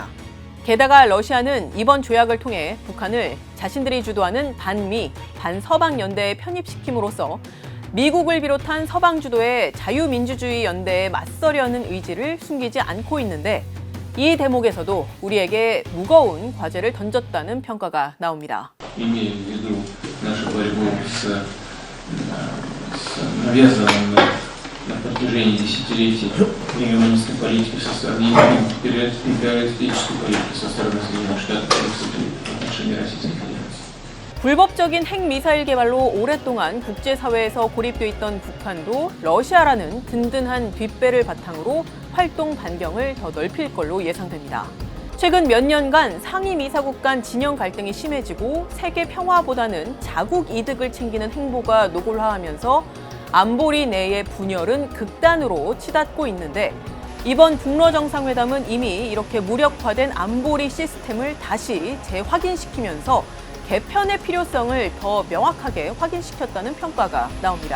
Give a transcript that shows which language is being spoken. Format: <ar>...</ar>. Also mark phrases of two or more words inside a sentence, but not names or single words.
<ko>게다가 러시아는 이번 조약을 통해 북한을 자신들이 주도하는 반미, 반서방 연대에 편입시킴으로써 미국을 비롯한 서방 주도의 자유민주주의 연대에 맞서려는 의지를 숨기지 않고 있는데 이 대목에서도 우리에게 무거운 과제를 던졌다는 평가가 나옵니다.</ko> <ru>на протяжении десятилетий империалистской политики со стороны империалистической политики со стороны Соединенных Штатов в отношении Российской Федерации.</ru> <ko>불법적인 핵미사일 개발로 오랫동안 국제사회에서 고립돼 있던 북한도 러시아라는 든든한 뒷배를 바탕으로 활동 반경을 더 넓힐 걸로 예상됩니다. 최근 몇 년간 상임이사국 간 진영 갈등이 심해지고 세계 평화보다는 자국 이득을 챙기는 행보가 노골화하면서 안보리 내의 분열은 극단으로 치닫고 있는데 이번 북러 정상회담은 이미 이렇게 무력화된 안보리 시스템을 다시 재확인시키면서 개편의 필요성을 더 명확하게 확인시켰다는 평가가 나옵니다.</ko>